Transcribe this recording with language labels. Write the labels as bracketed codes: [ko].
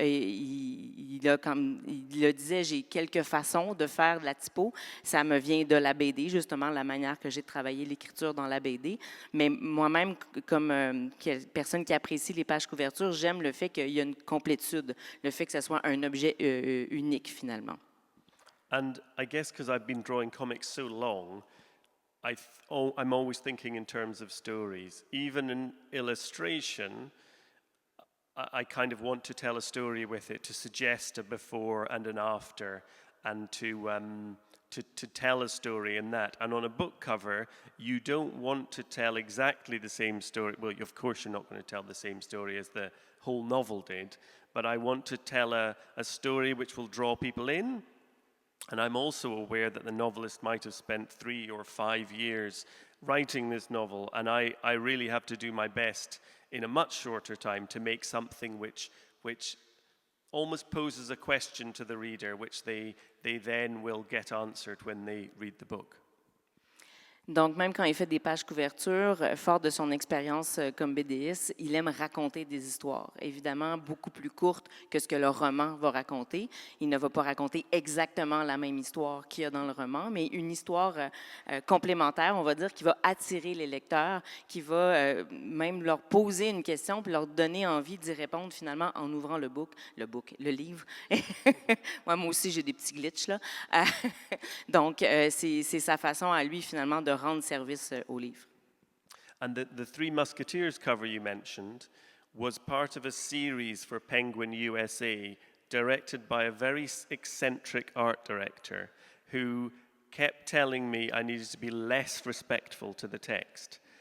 [fr] Il le disait, j'ai quelques façons de faire de la typo. Ça me vient de la BD, justement, la manière que j'ai travaillé l'écriture dans la BD. Mais moi-même, comme personne qui apprécie les pages couverture, j'aime le fait qu'il y a une complétude, le fait que ça soit un objet unique finalement. [en] And I guess because I've been drawing comics so long, I'm always thinking in terms of stories. Even in illustration, I kind of want to tell a story with it, to suggest a before and an after, and to to tell a story in that. And on a book cover, you don't want to tell exactly the same story. Well, of course, you're not going to tell the same story as the whole novel did, but I want to tell a story which will draw people in. And I'm also aware that the novelist might have spent 3 or 5 years writing this novel, and I really have to do my best in a much shorter time to make something which almost poses a question to the reader, which they then will get answered when they read the book. [fr] Donc, même quand il fait des pages couvertures, fort de son expérience comme BDiste, il aime raconter des histoires, évidemment beaucoup plus courtes que ce que le roman va raconter. Il ne va pas raconter exactement la même histoire qu'il y a dans le roman, mais une histoire complémentaire, on va dire, qui va attirer les lecteurs, qui va même leur poser une question puis leur donner envie d'y répondre finalement en ouvrant le livre. Moi aussi, j'ai des petits glitches là. Donc, c'est sa façon à lui finalement de rendre service au livre. [en] And the Three Musketeers cover you mentioned was part of a series for Penguin USA directed by a very eccentric art director who kept telling me I needed to be less respectful to the text.